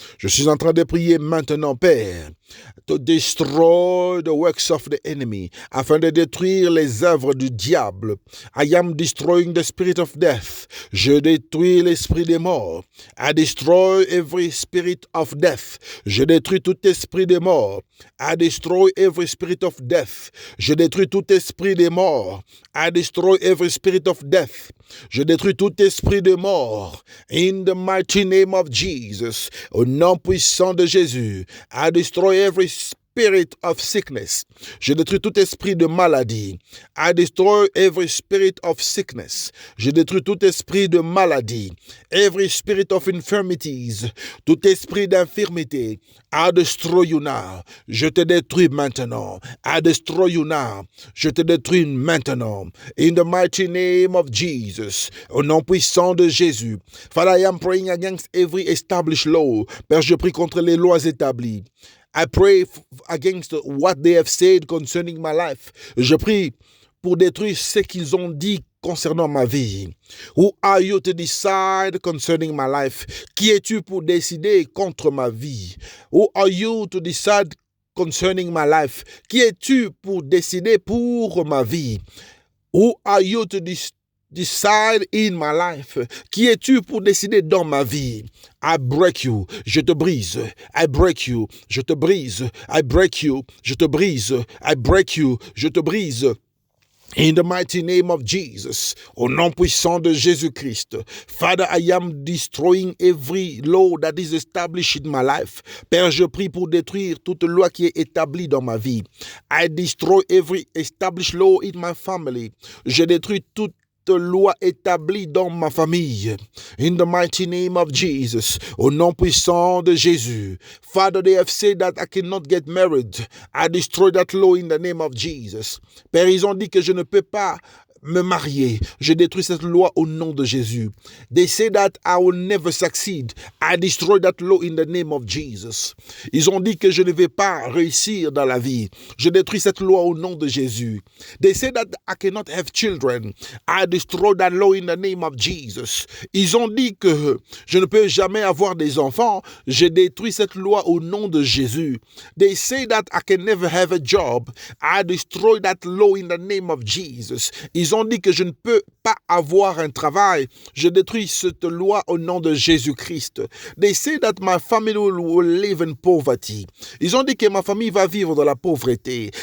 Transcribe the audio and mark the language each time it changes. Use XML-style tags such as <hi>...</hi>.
<fr>Je suis en train de prier maintenant, Père,</fr> <en>to destroy the works of the enemy,</en> <fr>afin de détruire les œuvres du diable.</fr> <en>I am destroying the spirit of death.</en> <fr>Je détruis l'esprit des morts.</fr> <en>I destroy every spirit of death.</en> <fr>Je détruis tout esprit des morts.</fr> <en>I destroy every spirit of death.</en> <fr>Je détruis tout esprit des morts.</fr> <en>I destroy every spirit of death.</en> <fr>Je détruis tout esprit de mort.</fr> <en>In the mighty name of Jesus.</en> <fr>Au nom puissant de Jésus.</fr> <en>I destroy every spirit of sickness.</en> <fr>Je détruis tout esprit de maladie.</fr> <en>I destroy every spirit of sickness.</en> <fr>Je détruis tout esprit de maladie.</fr> <en>Every spirit of infirmities.</en> <fr>Tout esprit d'infirmité.</fr> <en>I destroy you now.</en> <fr>Je te détruis maintenant.</fr> <en>I destroy you now.</en> <fr>Je te détruis maintenant.</fr> <en>In the mighty name of Jesus.</en> <fr>Au nom puissant de Jésus.</fr> <en>Father, I am praying against every established law.</en> <fr>Père, je prie contre les lois établies.</fr> <en>I pray against what they have said concerning my life.</en> <fr>Je prie pour détruire ce qu'ils ont dit concernant ma vie.</fr> <en>Who are you to decide concerning my life?</en> <fr>Qui es-tu pour décider contre ma vie?</fr> <en>Who are you to decide concerning my life?</en> <fr>Qui es-tu pour décider pour ma vie?</fr> <en>Who are you to decide in my life?</en> <fr>Qui es-tu pour décider dans ma vie?</fr> <en>I break you,</en> <fr>je te brise.</fr> <en>I break you, je te brise. I break you,</en> <fr>je te brise.</fr> <en>I break you, je te brise. In the mighty name of Jesus,</en> <fr>au nom puissant de Jésus-Christ,</fr> <en>Father, I am destroying every law that is established in my life.</en> <fr>Père, je prie pour détruire toute loi qui est établie dans ma vie.</fr> <en>I destroy every established law in my family.</en> <fr>Je détruis toute loi établie dans ma famille.</fr> <en>In the mighty name of Jesus.</en> <fr>Au nom puissant de Jésus.</fr> <en>Father, they have said that I cannot get married. I destroy that law in the name of Jesus.</en> <fr>Père, ils ont dit que je ne peux pas me marier. Je détruis cette loi au nom de Jésus.</fr> <en>They say that I will never succeed. I destroy that law in the name of Jesus.</en> <fr>Ils ont dit que je ne vais pas réussir dans la vie. Je détruis cette loi au nom de Jésus.</fr> <en>They say that I cannot have children. I destroy that law in the name of Jesus.</en> <fr>Ils ont dit que je ne peux jamais avoir des enfants. Je détruis cette loi au nom de Jésus.</fr> <en>They say that I can never have a job. I destroy that law in the name of Jesus. Ils</en> <fr>Ils ont dit que je ne peux pas avoir un travail. Je détruis cette loi au nom de Jésus-Christ.</fr> <en>They say that my family will live in poverty.</en> <fr>Ils ont dit que ma famille va vivre dans la pauvreté.</fr>